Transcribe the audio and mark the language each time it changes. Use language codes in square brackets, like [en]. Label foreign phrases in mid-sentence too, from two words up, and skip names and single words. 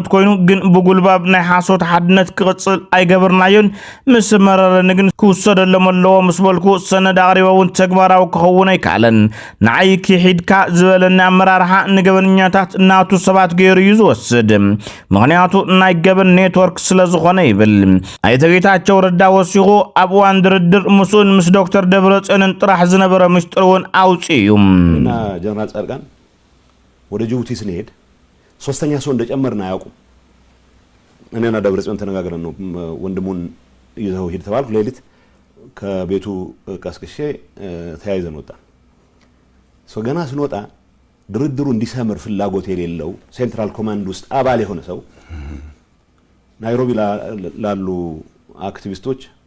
[ti] ኮይኑ ግን ብጉልባብ ናይ ሓሶት ሓድነት ክቕፅል ኣይገበርናዮን ምስ መረረን ግን ክውሰደሎም ኣለዎ ምስ በልኩ ሰነድ ኣቕሪቦውን ተግባራዊ ክኸውን ኣይከኣለን። ንዓይ ክሒድካ ዝበለና አመራርሓ ንገበንኛታት እናቱ ሰባት ገይሩ እዩ ዝወስድ ምክንያቱ ናይ ገበን ኔትወርክ ስለ ዝኾነ ይብል። ኣይተ ጌታቸው ረዳ ወሲኹ ኣብ እዋን ድርድር ምስኡን ምስ ዶክተር ደብረጽዮንን ጥራሕ ዝነበረ ምስጢር እውን አውጪዩ [am] እና ጀነራል ጻድቃን ወደ ጅቡቲ ስንሄድ ሶስተኛ ሰው እንደጨመርና አያውቁም። እኔና ደብረጽዮን ተነጋግረን ነው ወንድሙን ይዘው ሄድ ተባልኩ። ሌሊት ከቤቱ ቀስቅሼ ተያይዘን ወጣ። ገና ስንወጣ ድርድሩ እንዲሰምር ፍላጎት የሌለው ሴንትራል ኮማንድ ውስጥ አባል የሆነ ሰው ናይሮቢ ላሉ አክቲቪስቶች